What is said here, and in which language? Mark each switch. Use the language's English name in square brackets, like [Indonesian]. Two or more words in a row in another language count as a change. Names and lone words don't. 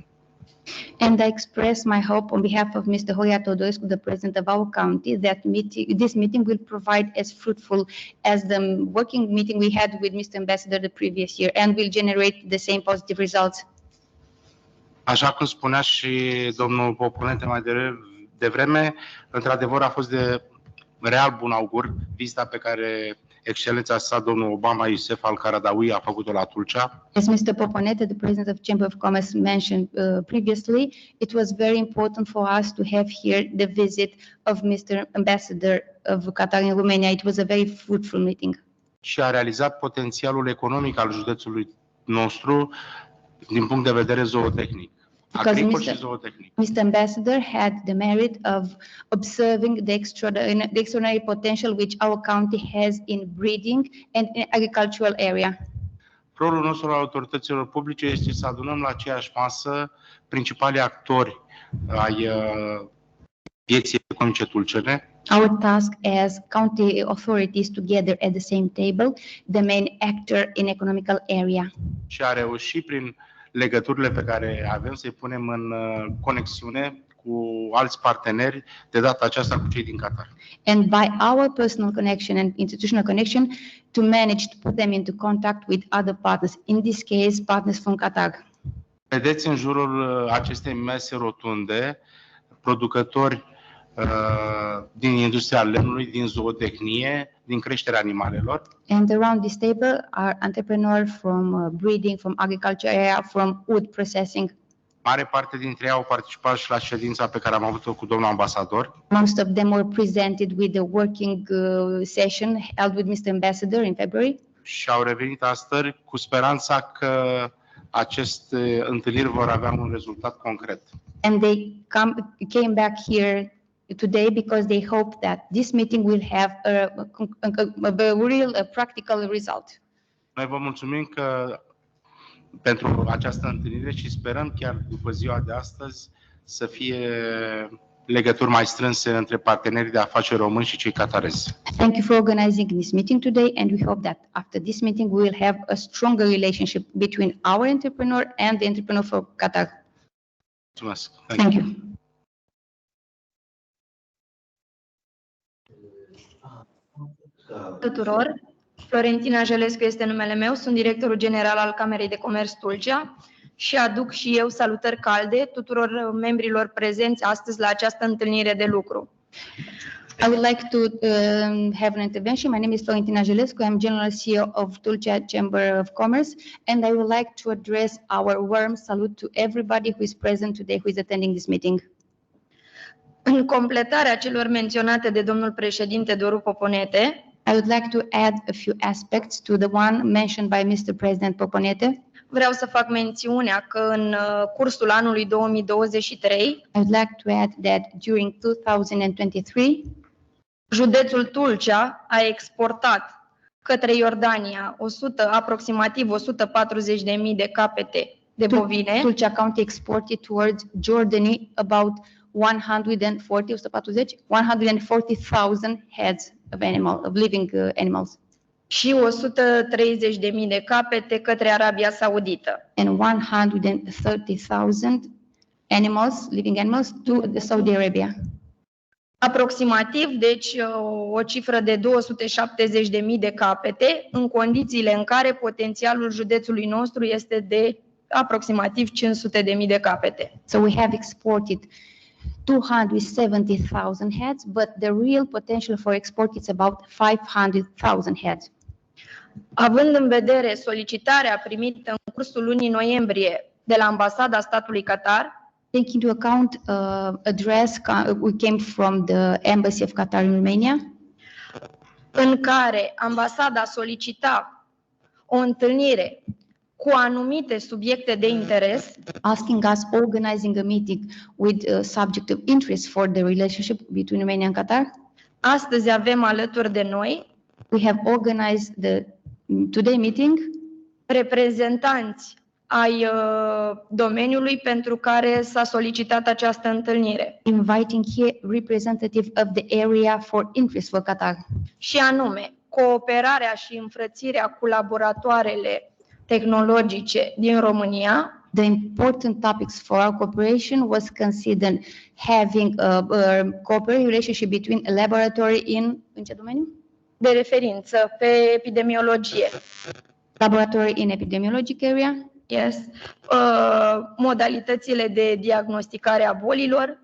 [English] And I express my hope on behalf of Mr. Horia Teodorescu, the president of our county, that this meeting will provide as fruitful as the working meeting we had with Mr. Ambassador the previous year and will generate the same positive results. [Romanian] Așa cum spunea și domnul Poponete mai devreme, într-adevăr a fost de real bun augur vizita pe care Excelența sa, domnul Obama Youssef Al-Qaradawi, a făcut-o la Tulcea. [English] As Mr. Poponete, the president of Chamber of Commerce, mentioned previously, it was very important for us to have here the visit of Mr. Ambassador of Qatar in Romania. It was a very fruitful meeting. [Romanian] Și a realizat potențialul economic al județului nostru din punct de vedere zootehnic. Agricol și zootehnic. [English] Mr. Ambassador had the merit of observing the extraordinary potential which our county has in breeding and in agricultural area. [Romanian] Rolul nostru al autorităților publice este să adunăm la aceeași masă principalii actori ai vieții economice tulcene. [English] Our task as county authorities together at the same table, the main actor in economical area. [Romanian] Și a reușit prin legăturile pe care avem să-i punem în conexiune cu alți parteneri, de data aceasta cu cei din Qatar. [English] And by our personal connection and institutional connection to manage to put them into contact with other partners, in this case partners from Qatar. [Romanian] Vedeți în jurul acestei mese rotunde producători din industria lemnului, din zootehnie, din creșterea animalelor. [English] And around this table are entrepreneurs from breeding, from agriculture area, from wood processing. [Romanian] Mare parte dintre ei au participat și la ședința pe care am avut-o cu domnul ambasador. [English] Most of them were presented with the working session held with Mr. Ambassador in February. [Romanian] Și au revenit astăzi cu speranța că aceste întâlniri vor avea un rezultat concret. [English] And they came back here today because they hope that this meeting will have a real practical result. [Romanian] Noi vă mulțumim pentru această întâlnire și sperăm chiar după ziua de astăzi să fie legături mai strânse între partenerii de afaceri români și cei catarezi. [English] Thank you for organizing this meeting today, and we hope that after this meeting we will have a stronger relationship between our entrepreneur and the entrepreneur for Qatar. [Romanian] Mulțumesc. [English] Thank you. [Romanian] Tuturor, Florentina Jelescu este numele meu, sunt directorul general al Camerei de Comerț Tulcea și aduc și eu salutări calde tuturor membrilor prezenți astăzi la această întâlnire de lucru. [English] I would like to have an intervention. My name is Florentina Jelescu. I'm General CEO of Tulcea Chamber of Commerce, and I would like to address our warm salute to everybody who is present today, who is attending this meeting. [Romanian] În completarea celor menționate de domnul președinte Doru Poponete, [English] I would like to add a few aspects to the one mentioned by Mr. President Poponete. [Romanian] Vreau să fac mențiunea că în cursul anului 2023, [English] I would like to add that during 2023, [Romanian] județul Tulcea a exportat către Iordania aproximativ 140.000 de capete de bovine. [English] Tulcea County exported towards Jordani about 140,000 heads of living animals. [Romanian] Și 130.000 de capete către Arabia Saudită. [English] And 130,000 living animals to Saudi Arabia. [Romanian] Aproximativ, deci o cifră de 270.000 de capete, în condițiile în care potențialul județului nostru este de aproximativ 500.000 de capete. [English] So we have exported 270,000 heads, but the real potential for export is about 500,000 heads. [Romanian] Având în vedere solicitarea primită în cursul lunii noiembrie de la Ambasada statului Qatar, [English] Taking into account address we came from the Embassy of Qatar in Romania, [Romanian] în care ambasada solicita o întâlnire cu anumite subiecte de interes, [English] asking us organizing a meeting with subject of interest for the relationship between Romania and Qatar. [Romanian] astăzi avem alături de noi [English] We have organized the today meeting [Romanian] reprezentanți ai domeniului pentru care s-a solicitat această întâlnire. [English] inviting here representative of the area for interest for Qatar. [Romanian] Și anume, cooperarea și înfrățirea cu laboratoarele tehnologice din România, [English] The important topics for our cooperation was considered having a cooperative relationship between a laboratory in [Romanian] ce domeniu? de referință pe epidemiologie. [English] Laboratory in epidemiologic area, Yes. [Romanian] Modalitățile de diagnosticare a bolilor